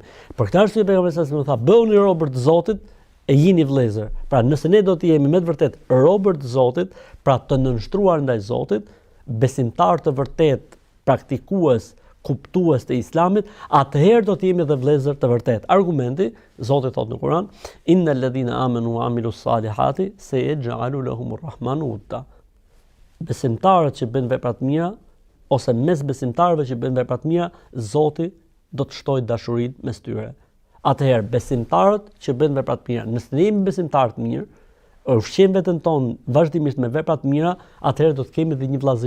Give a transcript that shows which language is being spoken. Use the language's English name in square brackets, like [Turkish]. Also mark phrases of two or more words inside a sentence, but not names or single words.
[Albanian] Për këtë arsye pejgamberi [Arabic] صلى الله عليه وسلم [Albanian] tha, bëuni robër të Zotit e jini vëllezër. Pra, nëse ne do të jemi me të vërtet robër të Zotit, pra të nënshtruar ndaj Zotit, besimtar të vërtet, praktikues, kuptues të islamit, atëherë do të jemi dhe vëllezër të vërtet. Argumenti, Zoti thot në Kur'an, [Arabic] إن الذين آمنوا وعملوا الصالحات سيجعل لهم الرحمن ودا. [Albanian] Besimtarët që bëjnë vepra të mira ose mes besimtarëve që bëjnë vepra të mira, Zoti do të shtojë dashurinë mes tyre. atëherë besimtarët që bëjnë vepra të mira, nëse ne jemi besimtarë të mirë, ushqejmë veten tonë vazhdimisht me vepra të mira, atëherë do të kemi edhe një vëllazëri